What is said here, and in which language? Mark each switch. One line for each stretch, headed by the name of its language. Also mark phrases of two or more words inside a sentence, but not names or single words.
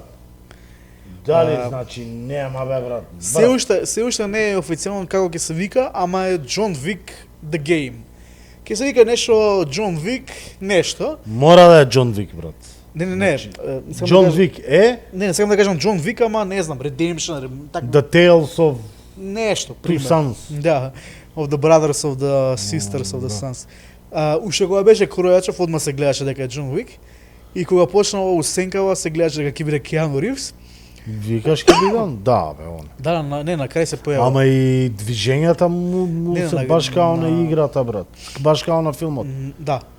Macedonian: Дали значи нема бе, брат. се уште не е официјално како ќе се вика, ама е John Wick The Game. Ќе се вика нешто John Wick нешто. Мора да е Џон Вик, брат. Не. сакам Џон да кажам- Вик е Не сакам да кажам John Wick, ама не знам, Redemption, така The Tales of нешто, Two пример. Sons. Да,
English: of the Brothers of the Sisters of the Sons.
Macedonian: Уште кога беше Кројачев, одма се гледаше дека е John Wick. И кога почнала усенкава, се гледаше дека ќе биде Keanu Reeves. Викаш ке бидам? Да, бе, он. Да, не, на крај се појава. Ама и движењата му Не, се на- баш као на на- играта, брат. Баш као на филмот.